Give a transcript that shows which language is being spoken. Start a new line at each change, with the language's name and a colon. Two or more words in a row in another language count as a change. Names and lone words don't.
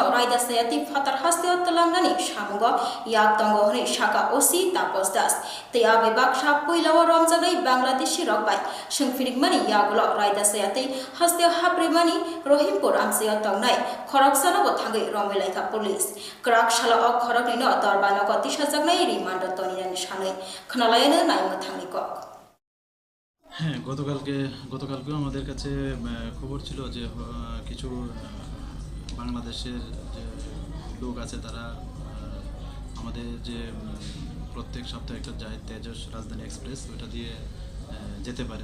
Kok Borok: रायदासायाति फातार हास्तिओ तलांगानि सामुग याक दंगो हनै शाखा ओसि तापस दास तै आबे बाक्सा पुइलाव रमजानाय बांग्लादेशी रकबाय संफिरिकमानि यागुल रायदासायाति हास्तिओ हाब्रेमानि रहिमपुर आमसेओ तंनाय खरकसानाबो थांगै रमेलाइखा पुलिस क्राकशाला अ खरकनिनो दरबानग दिसाजागनाय रिमान्ड तनिरानि सानै खोनालायानो नायमो थांनि কক।
Bangla: হ্যাঁ, গতকালকেও আমাদের কাছে খবর ছিল যে কিছু বাংলাদেশের যে লোক আছে তারা আমাদের যে প্রত্যেক সপ্তাহে একটা যায় তেজস রাজধানী এক্সপ্রেস, ওটা দিয়ে যেতে পারে।